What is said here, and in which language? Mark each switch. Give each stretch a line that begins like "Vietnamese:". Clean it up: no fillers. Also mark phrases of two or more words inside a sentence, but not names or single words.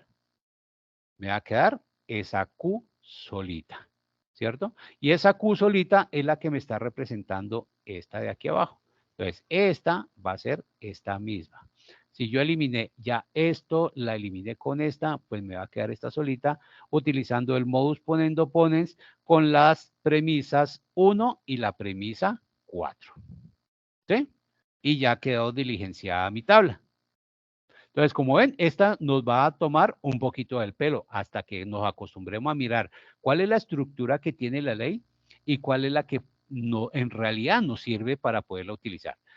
Spanish: Me va a quedar esa Q solita, ¿cierto? Y esa Q solita es la que me está representando esta de aquí abajo. Entonces, esta va a ser esta misma. Si yo eliminé ya esto, la eliminé con esta, pues me va a quedar esta solita utilizando el
Latin: modus ponendo ponens
Spanish: con las premisas 1 y la premisa 4. ¿Sí? Y ya quedó diligenciada mi tabla. Entonces, como ven, esta nos va a tomar un poquito del pelo hasta que nos acostumbremos a mirar cuál es la estructura que tiene la ley y cuál es la que no, en realidad nos sirve para poderla utilizar.